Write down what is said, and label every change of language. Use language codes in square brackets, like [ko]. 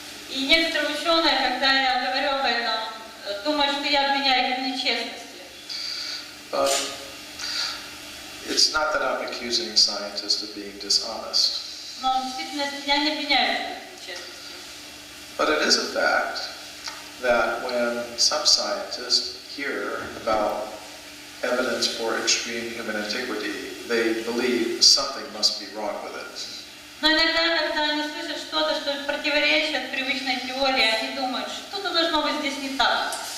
[ru] И некоторые ученые, когда я говорю об этом, думают, что я обвиняю их в нечестности. [en] But it's not that I'm accusing scientists of being dishonest. [ru] Но в действительности я не обвиняю их в нечестности. [en] But it is a fact that when some scientists hear about evidence for extreme human antiquity, they believe something must be wrong with it. [ru] Но иногда, когда они слышат что-то, что противоречит привычной теории, они думают, что-то должно быть здесь не так.